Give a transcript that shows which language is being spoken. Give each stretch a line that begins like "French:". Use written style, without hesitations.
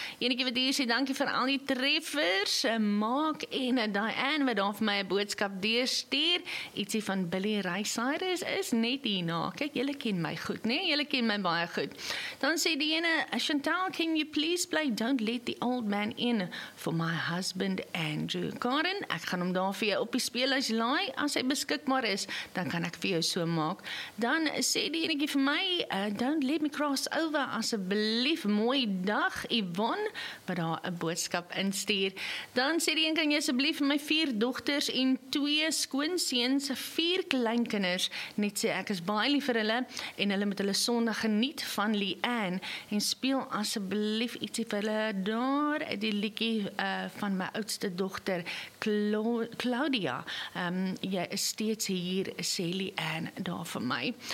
Afrikaans: Enetjie wat hier sê, dankie vir al die treffers, Mark en Diane, wat daar vir my boodskap deur stuur, ietsie van Billy Rysiris is net hierna. Kijk, jylle ken my goed, nee, jylle ken my baie goed. Dan sê die ene,
English: Chantal, can you please play Don't Let the Old Man In for my husband Andrew.
Afrikaans: Karen, ek gaan hom daar vir jou op die speelhuis laai, as hy beskikbaar is, dan kan ek vir jou so maak. Dan sê die ene vir my, Don't Let Me Cross Over, asseblief mooi dag, Yvonne, wat daar 'n boodskap instuur. Dan sê die ene, kan jy asseblief my 4 dogters en 2 skoonseuns, 4 kleinkinders, net sê ek is baie lief vir hulle, en hulle moet hulle sondag geniet van Leanne, en speel asseblief ietsie vir hulle daar, die liedjie van my oudste dogter, Claudia, jy is steeds hier, sê Leanne, daar vir my.